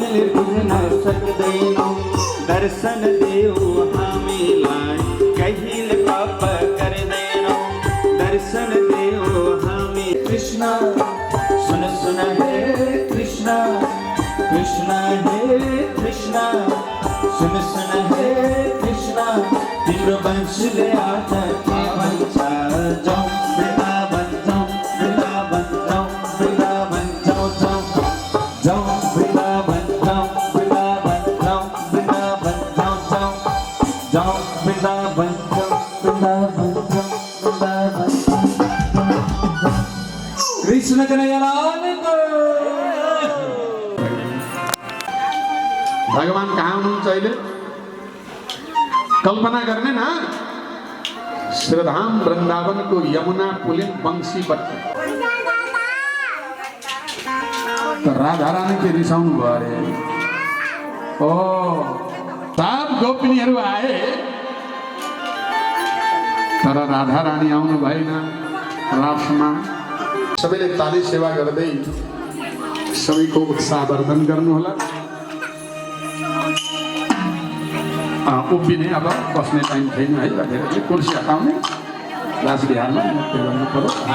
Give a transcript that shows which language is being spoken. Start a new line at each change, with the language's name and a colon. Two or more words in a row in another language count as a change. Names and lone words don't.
Nepali: बुझ्न सक्दैनौ दर्शन देऊ हामीलाई कहिले पाप गर्दैनौ दर्शन देऊ हामी कृष्ण सुन सुन हे कृष्ण कृष्ण हे कृष्ण सुन सुन हे कृष्ण तिम्रो वंशले आठ के भन्छ जाऊ वृन्दावन जाऊ वृन्दावन जाऊ वृन्दावन जाऊ जाऊ जाऊ वृन्दावन जाऊ वृन्दावन जाऊ वृन्दावन जाऊ जाऊ जाऊ वृन्दावन जाऊ वृन्दावन जाऊ वृन्दावन कृष्ण कन्हैयालाल को भगवान कहाँ हुनुहुन्छ अहिले कल्पना गर्ने न श्रीधाम वृन्दावनको यमुना पुलिन वंशी बट्टी राधा रानी के रिसाउनु भयो अरे ओ सब गोपिनीहरू आए तर राधा रानी आउनु भएन रासमा सबैले ताली सेवा गर्दै सबैको उत्साहवर्धन गर्नुहोला उभिने अब बस्ने टाइम छैन है धेरै कुर्सी हटाउने लास बिहारमा त्यो गर्नु पर्यो